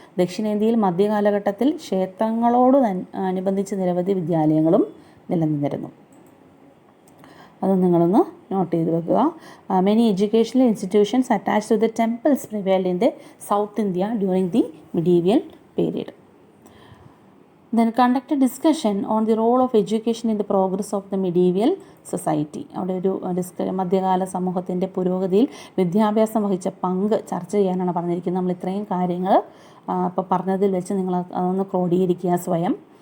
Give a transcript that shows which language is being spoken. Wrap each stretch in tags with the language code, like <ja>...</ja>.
<ml>ദക്ഷിണേന്ത്യയിൽ മധ്യകാലഘട്ടത്തിൽ ക്ഷേത്രങ്ങളോട് അനുബന്ധിച്ച് നിരവധി വിദ്യാലയങ്ങളും നിലനിന്നിരുന്നു. അത് നിങ്ങളൊന്ന് നോട്ട് ചെയ്ത് വെക്കുക.</ml> <en>Many educational institutions attached to the temples prevailed in the South India during the medieval period. Then conduct a discussion on the role of education in the progress of the medieval society.</en> <ml>അവിടെ ഒരു മധ്യകാല സമൂഹത്തിൻ്റെ പുരോഗതിയിൽ വിദ്യാഭ്യാസം വഹിച്ച പങ്ക് ചർച്ച ചെയ്യാനാണ് പറഞ്ഞിരിക്കുന്നത്. നമ്മൾ ഇത്രയും കാര്യങ്ങൾ ഇപ്പോൾ പറഞ്ഞതിൽ വെച്ച് നിങ്ങൾ അതൊന്ന് ക്രോഡീകരിക്കുക സ്വയം.</ml>